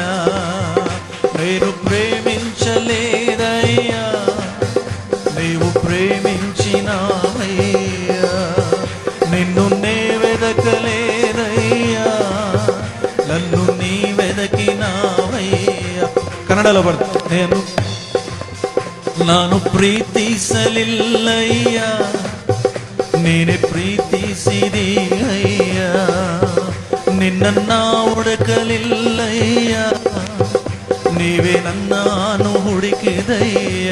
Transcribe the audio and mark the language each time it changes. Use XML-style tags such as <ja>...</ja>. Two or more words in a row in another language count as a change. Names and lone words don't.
<te>నేను ప్రేమించలేదయ్యా, నీవు ప్రేమించినావయ్యా. నిన్ను నే వెదకలేదయ్యా, నన్ను నీ వెదకినావయ్యా. కన్నడలో పడుతుంది.</te> <kn>ನಾನು ಪ್ರೀತಿಸಲಿಲ್ಲಯ್ಯ, ನೀನೆ ಪ್ರೀತಿಸಿದೀಯಯ್ಯ. ನಿನ್ನನ್ನ ಹುಡುಕಲಿಲ್ಲಯ್ಯ, ನೀವೇ ನನ್ನನ್ನು ಹುಡುಕಿದಯ್ಯ.</kn>